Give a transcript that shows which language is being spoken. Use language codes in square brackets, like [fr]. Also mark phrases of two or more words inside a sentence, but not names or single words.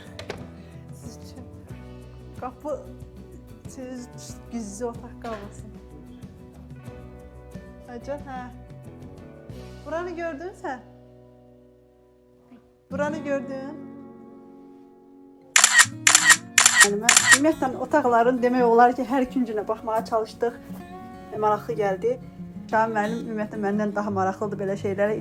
[tr] Siz için kapı gizli otak kalmasın. Hacı ha. Buranı gördün sen? Buranı gördün. [az] Yani mən ümumiyyətlə otaqların demək olar ki, hər küncünə baxmağa çalışdıq. Maraqlı gəldi. Şahin müəllim ümumiyyətlə məndən daha maraqlıdır belə şeylərə.